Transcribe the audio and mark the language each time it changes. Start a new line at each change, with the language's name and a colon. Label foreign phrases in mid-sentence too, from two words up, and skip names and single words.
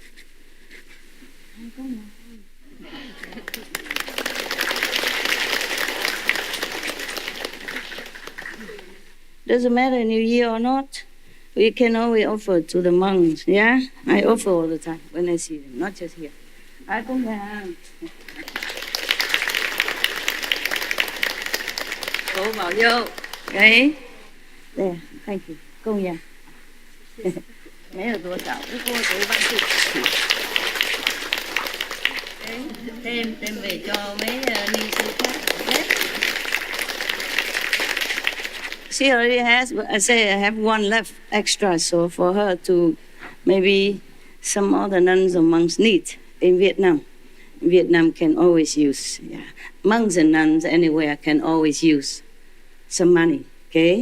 English: Doesn't matter New Year or not. We can always offer to the monks, yeah? I offer all the time when I see them, not just here. I come down.
Chinese: 佛保佑 ，OK?
English: There, thank you.
Chinese: 供养，没有多少，不过随方式。
Vietnamese: đem về cho mấy ni sư khác.
English: She already has, but I say I have one left extra, so for her to maybe some other nuns or monks need in Vietnam. Vietnam can always use, yeah. Monks and nuns anywhere can always use some money, okay?